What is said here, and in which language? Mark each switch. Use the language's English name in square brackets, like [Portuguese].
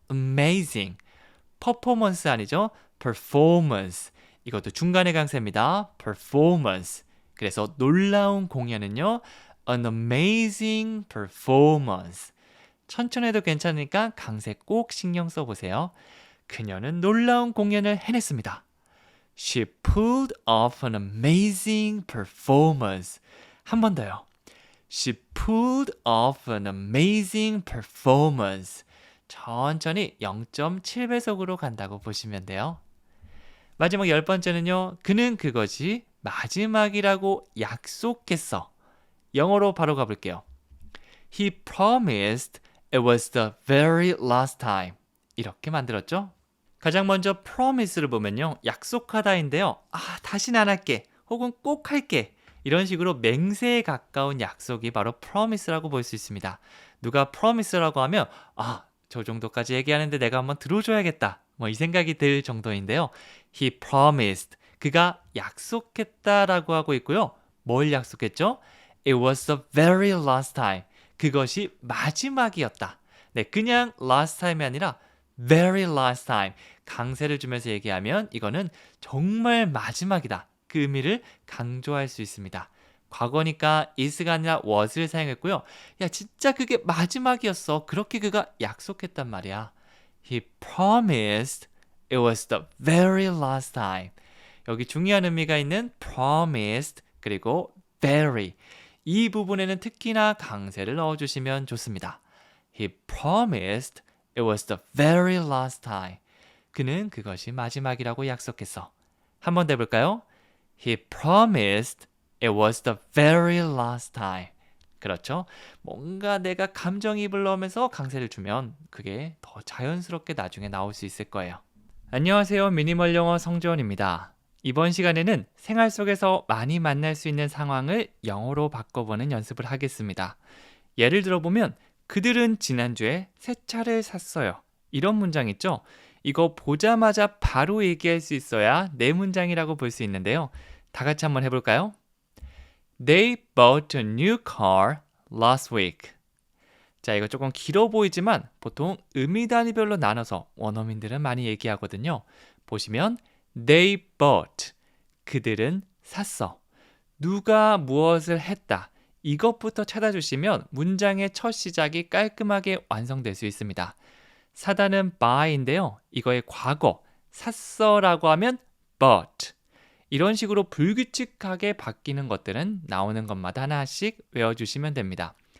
[Korean] amazing 퍼포먼스 아니죠. performance 이것도 중간에 강세입니다. performance 그래서 놀라운 공연은요. [English] An amazing performance [Korean] 천천히 해도 괜찮으니까 강세 꼭 신경 써보세요. 그녀는 놀라운 공연을 해냈습니다. [English] She pulled off an amazing performance. [Korean] 한 번 더요. [English] She pulled off an amazing performance. [Korean] 천천히 0.7배속으로 간다고 보시면 돼요. 마지막 10번째는요. 그는 그것이 마지막이라고 약속했어. 영어로 바로 가볼게요. [English] He promised it was the very last time. [Korean] 이렇게 만들었죠? 가장 먼저 promise를 보면요. 약속하다인데요. 다시는 안 할게. 혹은 꼭 할게. 이런 식으로 맹세에 가까운 약속이 바로 promise라고 볼 수 있습니다. 누가 promise라고 하면 저 정도까지 얘기하는데 내가 한번 들어줘야겠다. 이 생각이 들 정도인데요. [English] He promised. [Korean] 그가 약속했다라고 하고 있고요. 뭘 약속했죠? [English] It was the very last time. [Korean] 그것이 마지막이었다. 네, 그냥 last time이 아니라 [English] very last time. [Korean] 강세를 주면서 얘기하면 이거는 정말 마지막이다. 그 의미를 강조할 수 있습니다. 과거니까 is가 아니라 was를 사용했고요. 야, 진짜 그게 마지막이었어. 그렇게 그가 약속했단 말이야. [English] He promised it was the very last time. [Korean] 여기 중요한 의미가 있는 promised 그리고 very. 이 부분에는 특히나 강세를 넣어주시면 좋습니다. [English] He promised it was the very last time. [Korean] 그는 그것이 마지막이라고 약속했어. 한 번 더 해볼까요? [English] He promised it was the very last time. [Korean] 그렇죠? 뭔가 내가 감정이입을 넣으면서 강세를 주면 그게 더 자연스럽게 나중에 나올 수 있을 거예요. 안녕하세요. 미니멀 영어 성재원입니다. 이번 시간에는 생활 속에서 많이 만날 수 있는 상황을 영어로 바꿔보는 연습을 하겠습니다. 예를 들어보면 그들은 지난주에 새 차를 샀어요. 이런 문장 있죠? 이거 보자마자 바로 얘기할 수 있어야 네 문장이라고 볼 수 있는데요. 다 같이 한번 해볼까요? [English] They bought a new car last week. [Korean] 자, 이거 조금 길어 보이지만 보통 의미 단위별로 나눠서 원어민들은 많이 얘기하거든요. 보시면 [English] They bought. [Korean] 그들은 샀어. 누가 무엇을 했다. 이것부터 찾아주시면 문장의 첫 시작이 깔끔하게 완성될 수 있습니다. 사다는 buy인데요. 이거의 과거, 샀어라고 하면 bought. 이런 식으로 불규칙하게 바뀌는 것들은 나오는 것마다 하나씩 외워주시면 됩니다.